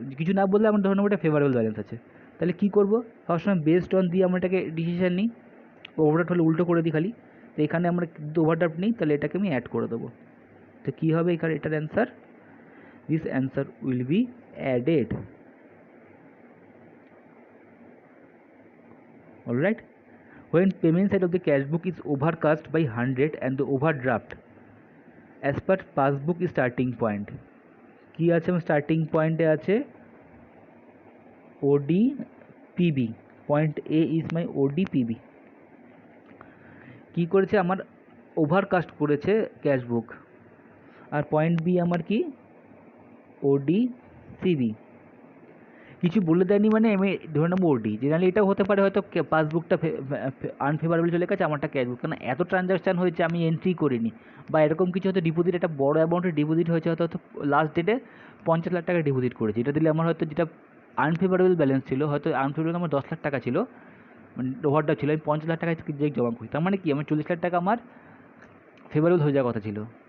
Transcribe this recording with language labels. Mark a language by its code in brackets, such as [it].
[bn] কিছু না বললে আমার ধরে নেবো এটা ফেভারেবল ব্যালেন্স আছে। তাহলে কী করবো, সবসময় বেসড অন দিয়ে আমরা এটাকে ডিসিশন নিই, ওভারড্রাফট হলে উল্টো করে দিই খালি। তো এখানে আমরা কিন্তু ওভারড্রাফট নিই, তাহলে এটাকে আমি অ্যাড করে দেবো। তো কী হবে এখানে এটার answer, [en] This answer will be added. Alright, when payment side of the cash book is overcast by 100 and the overdraft as per passbook starting point, [bn] কি আছে আমার স্টার্টিং পয়েন্টে আছে ওডি PB, [en] Point A is my OD PB. [bn] কী করেছে আমার overcast করেছে ক্যাশ বুক, আর পয়েন্ট বি আমার কি ওডি সিবি। কিছু বলে দেয়নি মানে আমি ধরে নেবো ওডি, জেনারেলি এটাও হতে পারে হয়তো পাসবুকটা আনফেভারেবল চলে গেছে, আমারটা ক্যাশবুক, কারণ এত ট্রানজ্যাকশান হয়েছে আমি এন্ট্রি করিনি, বা এরকম কিছু হয়তো ডিপোজিট একটা বড় অ্যামাউন্টের ডিপোজিট হয়েছে, হয়তো লাস্ট ডেটে 50 লাখ টাকা ডিপোজিট করেছি, এটা দিলে আমার হয়তো যেটা আনফেভারেবল ব্যালেন্স ছিল, হয়তো আনফেভারেবল আমার 10 লাখ টাকা ছিল, মানে ওভারটা ছিল, আমি 50 লাখ টাকা চেক জমা করি, তার মানে কি আমার 40 লাখ টাকা আমার ফেভারেবল হয়ে যাওয়ার কথা ছিল।